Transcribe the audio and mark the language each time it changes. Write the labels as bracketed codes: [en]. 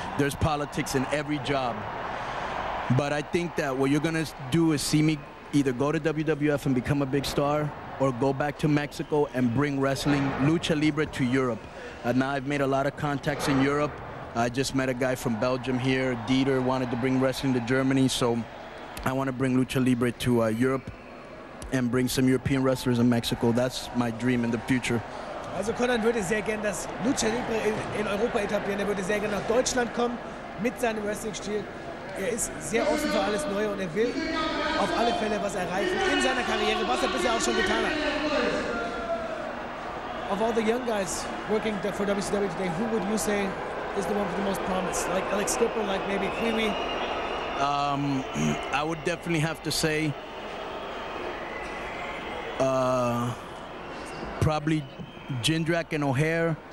[en] There's politics in every job. But I think that what you're going to do is see me either go to WWF and become a big star or go back to Mexico and bring wrestling, lucha libre, to Europe. Now I've made a lot of contacts in Europe. I just met a guy from Belgium here. Dieter wanted to bring wrestling to Germany, so I want to bring lucha libre to Europe and bring some European wrestlers in Mexico. That's my dream in the future. [de] Also Konnan würde sehr gerne das Lucha Libre in Europa etablieren. Er würde sehr gerne nach Deutschland kommen mit seinem Wrestling-Stil. Er ist sehr offen für alles Neue und er will auf alle Fälle was erreichen in seiner Karriere, was er bisher auch schon getan hat. [en] Of all the young guys working for WCW today, who would you say is the one with the most promise? Like Alex Skipper, like maybe Kiwi? I would definitely have to say probably Jindrak and O'Hare.